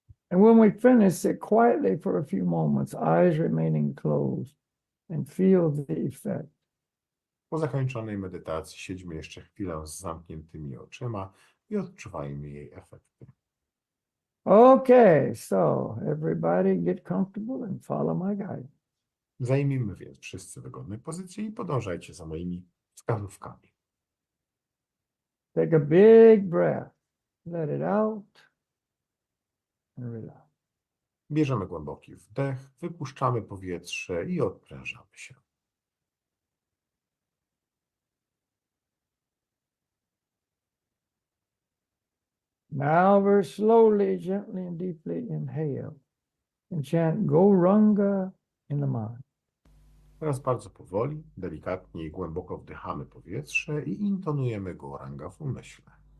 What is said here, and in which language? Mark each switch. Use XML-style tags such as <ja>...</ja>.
<en>And when we finish, sit quietly for a few moments, eyes remaining closed, and feel the effect.</en> <pl>Po zakończonej medytacji siedźmy jeszcze chwilę z zamkniętymi oczyma i odczuwajmy jej efekty.</pl> <en>Okay, so everybody get comfortable and follow my guide.</en> <pl>Zajmijmy więc wszyscy wygodne pozycje i podążajcie za moimi wskazówkami.</pl> <en>Take a big breath, let it out, and relax.</en> <pl>Bierzemy głęboki wdech, wypuszczamy powietrze i odprężamy się.</pl> <en>Now very slowly, gently and deeply inhale and chant Gauranga in the mind.</en> <pl>Teraz bardzo powoli, delikatnie i głęboko wdychamy powietrze i intonujemy Gauranga w umyśle.</pl>